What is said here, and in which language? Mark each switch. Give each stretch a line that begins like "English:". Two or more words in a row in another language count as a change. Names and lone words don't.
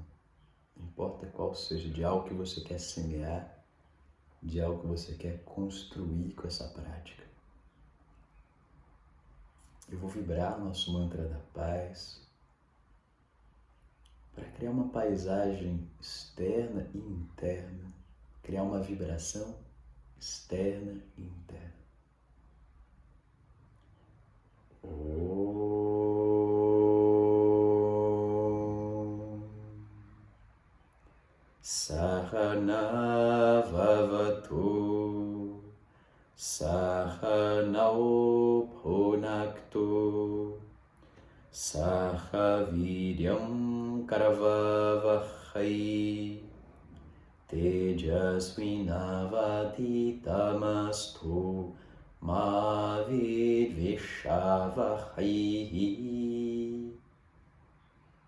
Portuguese: Não importa qual seja, de algo que você quer semear, de algo que você quer construir com essa prática. Eu vou vibrar o nosso mantra da paz para criar uma paisagem externa e interna, criar uma vibração externa e interna.
Sanskrit: सह नाववतु, सहनौ भुनक्तु सहवीर्यं करवावहै तेजस्विनावधीतमस्तु मा विद्विषावहै.